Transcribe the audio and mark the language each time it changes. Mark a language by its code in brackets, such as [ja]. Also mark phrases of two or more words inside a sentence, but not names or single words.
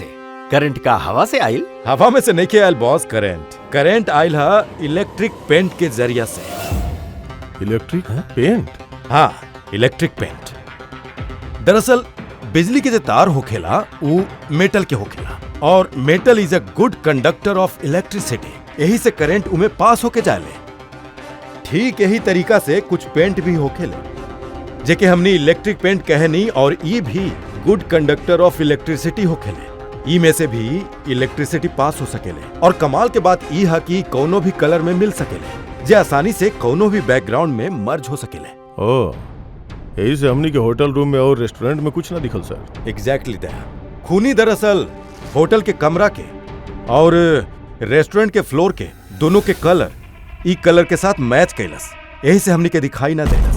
[bho] करंट का हवा से आयल? हवा में से नहीं के आयल बॉस, करंट आयल है [en] electric paint [bho] के जरिया से। [en] Electric paint? [bho] हाँ, [en] electric paint. [bho] दरअसल बिजली के जो तार होखेला वो मेटल के होखेला, और [en] metal is a good conductor of electricity, [bho] यही से करंट उमे पास होके जाले। ठीक यही तरीका से कुछ पेंट भी होखेले जेके हमनी [en] electric paint [bho] कहनी, और ये भी [en] good conductor of electricity [bho] होखेले। ई में से भी इलेक्ट्रिसिटी पास हो सकेले, और कमाल के बात ई है कि कौनो भी कलर में मिल सकेले, जे आसानी से कौनो भी बैकग्राउंड में मर्ज हो सकेले। ओ, यही से हमनी के [en] hotel room [bho] में और रेस्टोरेंट में कुछ ना दिखल सर। एग्जैक्टली दया। खूनी दरअसल होटल के कमरा के और रेस्टोरेंट के फ्लोर के दोनों के कलर ई कलर के साथ मैच कैलस, यही से हमनी के दिखाई ना देलस।